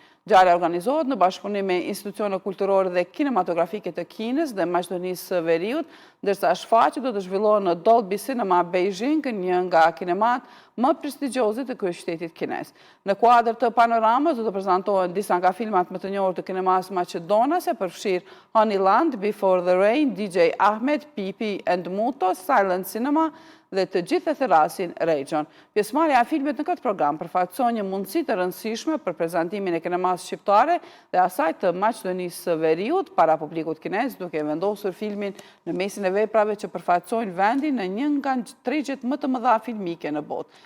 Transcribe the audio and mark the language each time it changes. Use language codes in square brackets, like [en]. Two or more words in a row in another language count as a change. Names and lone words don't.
[sq] Ngjarja organizohet në bashkëpunim me institucione kulturore dhe kinematografike të Kinës dhe Maqedonisë së Veriut, ndërsa shfaqja do të zhvillohet në Dolby Cinema Beijing, një nga kinemat më prestigjioze të kryeqytetit kines. Në kuadër të panoramës do të prezantohen disa nga filmat më të njohur të kinemas maqedonase, përfshirë Honeyland, Before the Rain, DJ Ahmed, Pipi and Muto, Silent Cinema dhe të gjithë e therasin Rexhen. Pjesëmarrja e filmit në këtë program përfaqëson një mundësi të rëndësishme për prezantimin e kinemas shqiptare dhe asaj të Maqedonisë së Veriut para publikut kines, duke vendosur filmin në mesin e veprave që përfaqësojnë vendin në një nga tregjet më të mëdha filmike në botë.